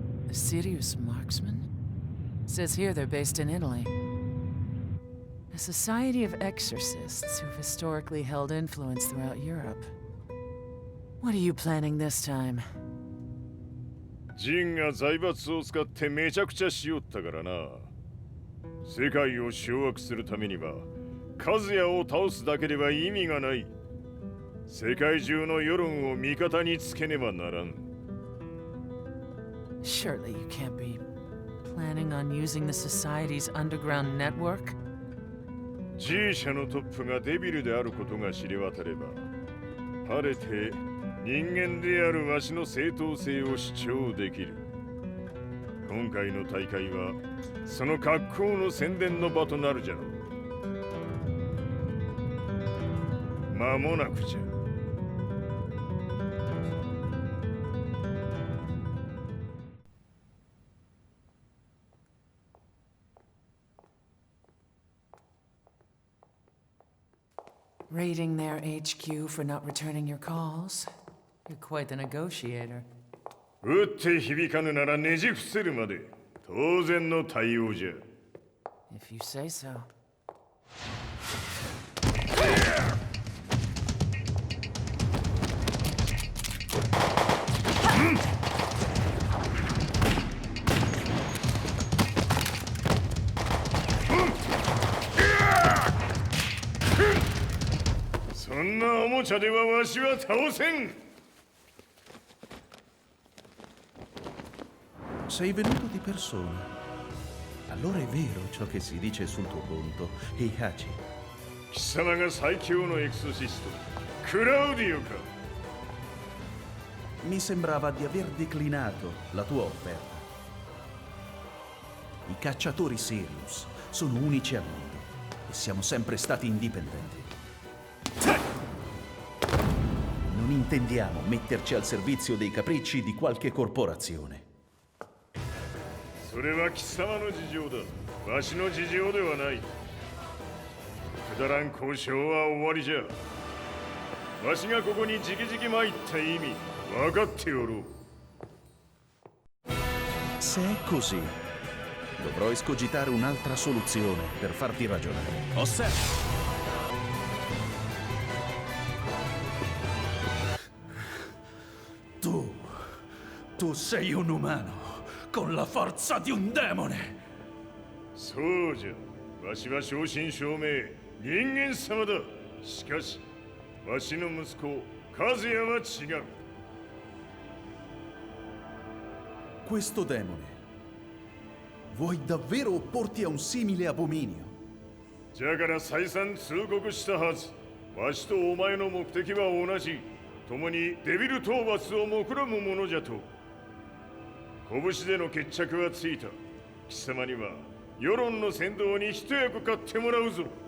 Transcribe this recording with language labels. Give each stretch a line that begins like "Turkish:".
English: A serious marksman? Says here they're based in Italy. A society of exorcists who've historically held influence throughout Europe. What are you planning this time?
Japanese: ジンが財閥を使ってめちゃくちゃしよったからな。世界を掌握するためには、和也を倒すだけでは意味がない。世界中の世論を味方につけねばならん。
English: Surely you can't be planning on using the Society's underground network?
Japanese: G 社のトップがデビルであることが知れ渡れば、晴れて人間であるわしの正当性を主張できる。今回の大会はその格好の宣伝の場となるじゃろう。間もなくじゃ。
English: Raiding their HQ for not returning your calls? You're quite the negotiator.
Japanese: 撃って響かぬならねじ伏せるまで当然の対応じゃ。
English: If you say so.
Japanese: そんなおもちゃではわしは倒せん。
Italian: Sei venuto di persona. Allora è vero ciò che si dice sul tuo conto, Heihachi.
Japanese: 貴様が最強のエクソシスト、クラウディオか。
Italian: Mi sembrava di aver declinato la tua offerta. I cacciatori Sirius sono unici al mondo e siamo sempre stati indipendenti. Non intendiamo metterci al servizio dei capricci di qualche corporazione.
Japanese: それは貴様の事情だ。わしの事情ではない。くだらん交渉は終わりじゃ。わしがここに直々参った意味、分かっておろう。
Italian: Se è così, dovrò escogitare un'altra soluzione per farti ragionare. Osserva! Tu sei un umano, con la forza di un demone!
Japanese: そうじゃ。わしは正真正銘、人間様だ。しかし、わしの息子、和也は違う。
Italian: Questo demone, vuoi davvero opporti a un simile abominio?
Japanese: じゃから再三通告したはず。わしとお前の目的は同じ。共にデビル討伐を目論むものじゃと。拳での決着はついた。貴様には世論の先導に一役買ってもらうぞ。